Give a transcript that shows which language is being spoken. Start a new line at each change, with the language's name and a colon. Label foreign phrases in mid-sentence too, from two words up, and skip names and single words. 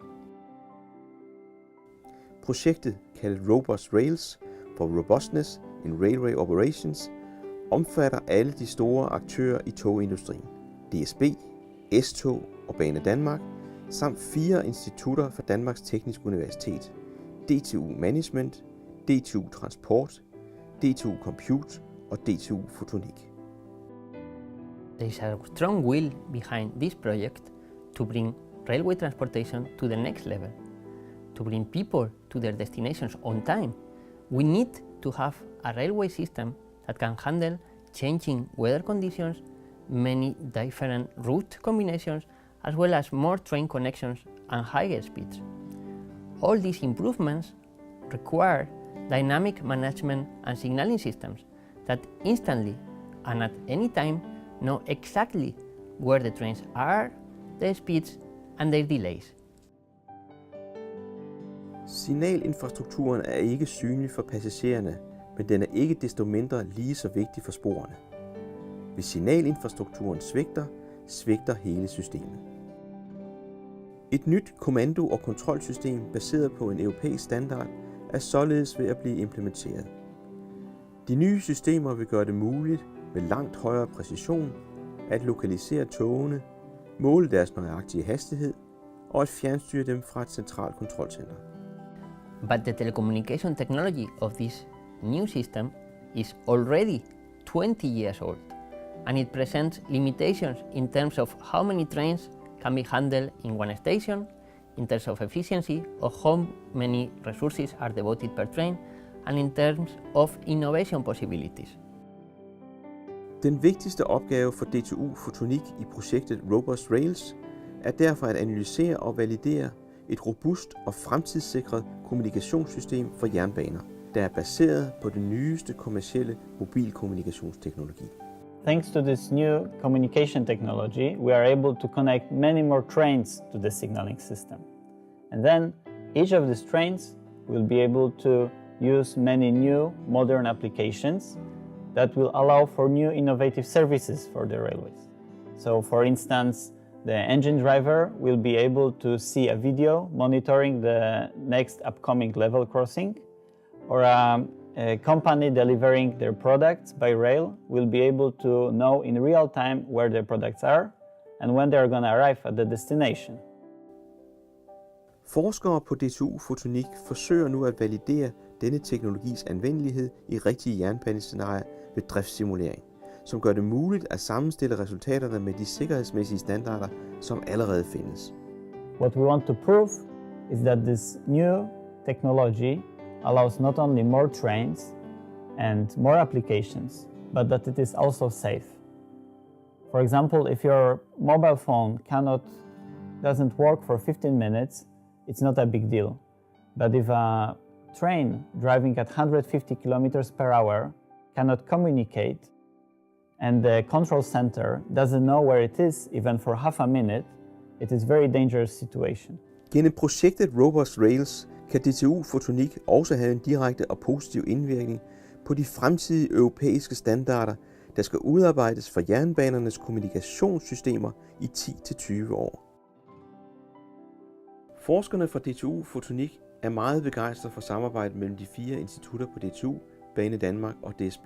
Danish: Projektet, kaldet RobustRailS for Robustness in Railway Operations, omfatter alle de store aktører i togindustrien: DSB, S-tog og Banedanmark, samt 4 institutter fra Danmarks Tekniske Universitet: DTU Management, DTU Transport, DTU Compute og DTU Fotonik.
English: There is a strong will behind this project to bring railway transportation to the next level, to bring people to their destinations on time. We need to have a railway system that can handle changing weather conditions, many different route combinations, as well as more train connections and higher speeds. All these improvements require dynamic management and signaling systems that instantly and at any time know exactly where the trains are, their speeds and their delays.
Danish: Signalinfrastrukturen er ikke synlig for passagererne, men den er ikke desto mindre lige så vigtig for sporene. Hvis signalinfrastrukturen svigter, svigter hele systemet. Et nyt kommando- og kontrolsystem baseret på en europæisk standard er således ved at blive implementeret. De nye systemer vil gøre det muligt med langt højere præcision at lokalisere togene, måle deres nøjagtige hastighed og at fjernstyre dem fra et centralt kontrolcenter.
English: But the telecommunication technology of this new system is already 20 years old, and it presents limitations in terms of how many trains can be handled in one station, in terms of efficiency, or how many resources are devoted per train, and in terms of innovation possibilities.
Danish: Den vigtigste opgave for DTU Fotonik i projektet RobustRailS er derfor at analysere og validere et robust og fremtidssikret kommunikationssystem for jernbaner, der er baseret på den nyeste kommercielle mobilkommunikationsteknologi.
English: Thanks to this new communication technology, we are able to connect many more trains to the signaling system. And then each of these trains will be able to use many new modern applications that will allow for new innovative services for the railways. So for instance, the engine driver will be able to see a video monitoring the next upcoming level crossing, or a company delivering their products by rail will be able to know in real time where their products are and when they're going to arrive at the destination.
Danish: Forskere på DTU Fotonik forsøger nu at validere denne teknologis anvendelighed i rigtige jernbanescenarier ved driftssimulering, som gør det muligt at sammenstille resultaterne med de sikkerhedsmæssige standarder, som allerede findes.
English: What we want to prove is that this new technology allows not only more trains and more applications, but that it is also safe. For example, if your mobile phone doesn't work for 15 minutes, it's not a big deal. But if a train driving at 150 kilometers per hour cannot communicate, and the control center doesn't know where it is even for half a minute, it is a very dangerous situation.
Danish: Gennem projektet RobustRailS kan DTU Fotonik også have en direkte og positiv indvirkning på de fremtidige europæiske standarder, der skal udarbejdes for jernbanernes kommunikationssystemer i 10-20 år. Forskerne fra DTU Fotonik er meget begejstrede for samarbejdet mellem de 4 institutter på DTU, Banedanmark og DSB.